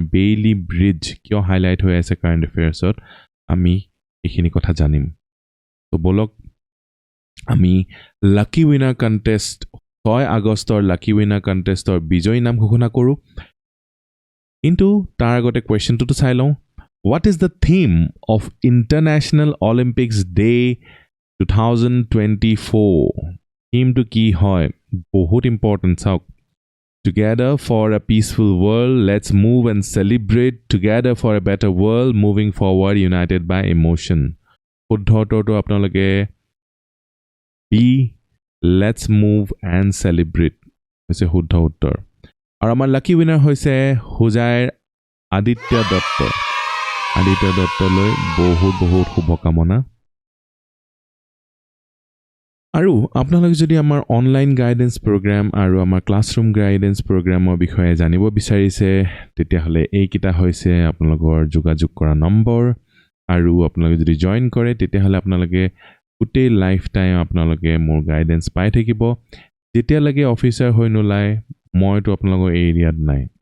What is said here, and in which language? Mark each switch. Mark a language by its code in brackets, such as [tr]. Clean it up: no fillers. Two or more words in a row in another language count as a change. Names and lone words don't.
[as] বেইলি ব্ৰিজ কিয় হাইলাইট হৈ আছে [en] current affairs [as] আমি এইখিনি কথা জানিম তো বলক আমি [en] lucky winner contest [as] 6 আগষ্টৰ [en] lucky winner contest [as] বিজয়ী নাম ঘোষণা কৰো কিন্তু তাৰ আগতে কোৱেশ্চনটো চাই লওঁ [en] What is the theme of International Olympics Day 2024? Theme to [as] কি হয় বহুত ইম্পৰ্টেন্ট চাওক [en] Together for a peaceful world, let's move and celebrate together for a better world, moving forward, united by emotion. [as] শুদ্ধটো আপোনালোকে [en] B, let's move and celebrate. [as] হৈছে শুদ্ধ উত্তৰ আৰু আমাৰ [en] lucky winner [as] হৈছে হুজাইৰ আদিত্য দত্তলৈ বহুত শুভকামনা আৰু আপোনালোকে যদি আমাৰ [en] online guidance program [as] আৰু আমাৰ [en] classroom guidance program [as] বিষয়ে জানিব বিচাৰিছে তেতিয়াহ'লে এইকিটা হৈছে আপোনালোকৰ যোগাযোগ কৰা নম্বৰ আৰু আপোনালোকে যদি জয়েন কৰে তেতিয়াহ'লে আপোনালোকে গোটেই [en] life time [as] আপোনালোকে মোৰ গাইডেন্স পাই থাকিব যেতিয়ালৈকে অফিচাৰ হৈ নোলায় মইতো আপোনালোকৰ এই এৰিয়াত নাই